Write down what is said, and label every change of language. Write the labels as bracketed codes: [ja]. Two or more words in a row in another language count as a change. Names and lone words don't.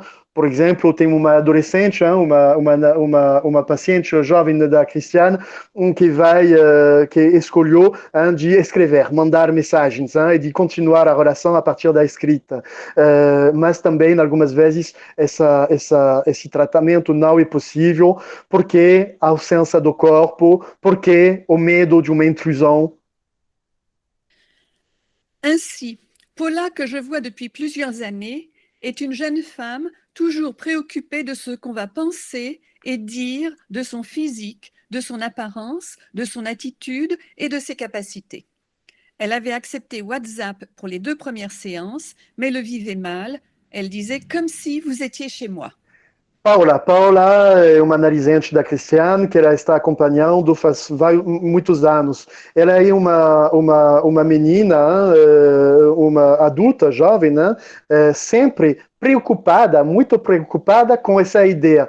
[pt] Por exemplo, tem uma adolescente, uma paciente jovem da Cristiane, que escolheu de escrever, mandar mensagens e de continuar a relação a partir da escrita. Mas também, algumas vezes, esse tratamento não é possível porque a ausência do corpo, porque o medo de uma intrusão. [fr] Ainsi, Paula, que je vois depuis plusieurs années, est une jeune femme toujours préoccupée de ce qu'on va penser et dire de son physique, de son apparence, de son attitude et de ses capacités. Elle avait accepté WhatsApp pour les 2 premières séances, mais le vivait mal. Elle disait comme si vous étiez chez moi. [pt] Paula é uma analisante da Cristiane que ela está acompanhando faz muitos anos. Ela é uma menina, uma adulta, jovem, né? Sempre preocupada, muito preocupada com essa ideia.